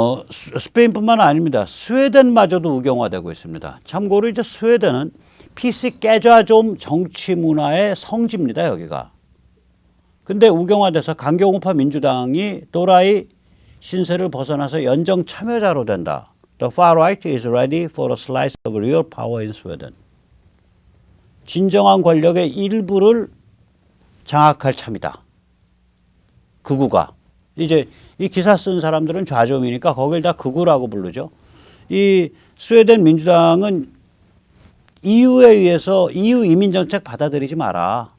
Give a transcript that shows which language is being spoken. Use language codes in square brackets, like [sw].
[ko] 스페인뿐만 아닙니다. 스웨덴마저도 우경화되고 있습니다. 참고로 이제 스웨덴은 PC 깨자 좀 정치 문화의 성지입니다. 여기가. 근데 우경화돼서 강경우파 민주당이 도라이 신세를 벗어나서 연정 참여자로 된다. [en] The far right is ready for a slice of real power in Sweden. [ko] 진정한 권력의 일부를 장악할 참이다. 극우가. 이제 이 기사 쓴 사람들은 좌좀이니까 거길 다 극우라고 부르죠. 이 스웨덴 민주당은 EU에 의해서 EU 이민 정책 받아들이지 마라.